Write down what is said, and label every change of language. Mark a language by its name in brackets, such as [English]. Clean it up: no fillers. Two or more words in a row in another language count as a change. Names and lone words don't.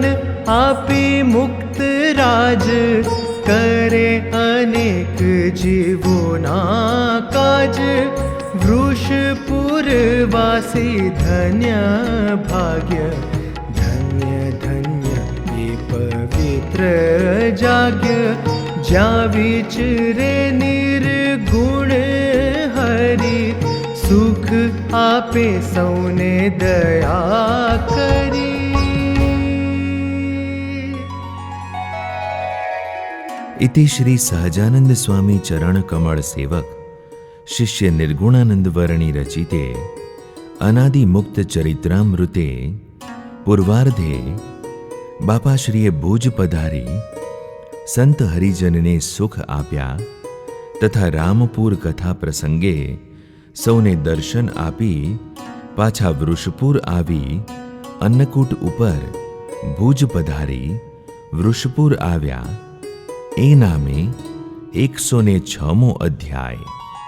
[Gujarati] આપી મુક્ત રાજ, કરે અનેક જીવોના કાજ, વૃષપુર વાસી ધન્ય ભાગ્ય, ધન્ય ધન્ય એ પવિત્ર જાગ્ય, જ્યાં વિચરે નિર્ગુણ હરિ, સુખ આપે સૌને દયા કરી. [Sanskrit] इति श्री सहजानंद स्वामी चरण कमल सेवक शिष्य निर्गुणानंद वर्णी रचिते अनादि मुक्त चरित्रामृते पूर्वार्धे [Gujarati] બાપાશ્રીએ ભુજ પધારી સંત હરિજન ને સુખ આપ્યા તથા રામપુર કથા પ્રસંગે સૌને દર્શન આપી પાછા વૃષપુર આવી અન્નકૂટ ઉપર ભુજ પધારી વૃષપુર આવ્યા એ નામે 106મો અધ્યાય।